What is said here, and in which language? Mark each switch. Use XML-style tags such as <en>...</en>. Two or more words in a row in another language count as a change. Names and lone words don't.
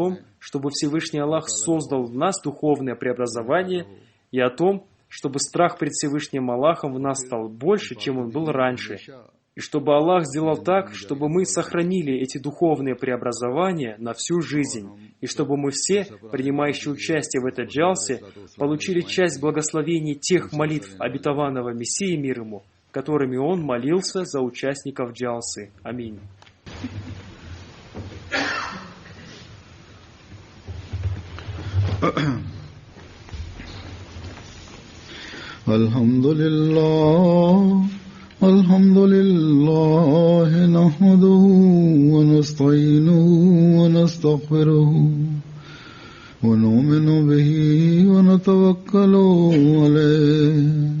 <ru>том, чтобы Всевышний Аллах создал в нас духовное преобразование, и о том, чтобы страх пред Всевышним Аллахом в нас стал больше, чем он был раньше, и чтобы Аллах сделал так, чтобы мы сохранили эти духовные преобразования на всю жизнь, и чтобы мы все, принимающие участие в этой джалсе, получили часть благословений тех молитв обетованного Мессии мир ему, которыми он молился за участников джалсы. Аминь.</ru> <ar>الحمد لله نحمده ونستعينه ونستغفره ونؤمن به ونتوكل عليه</ar>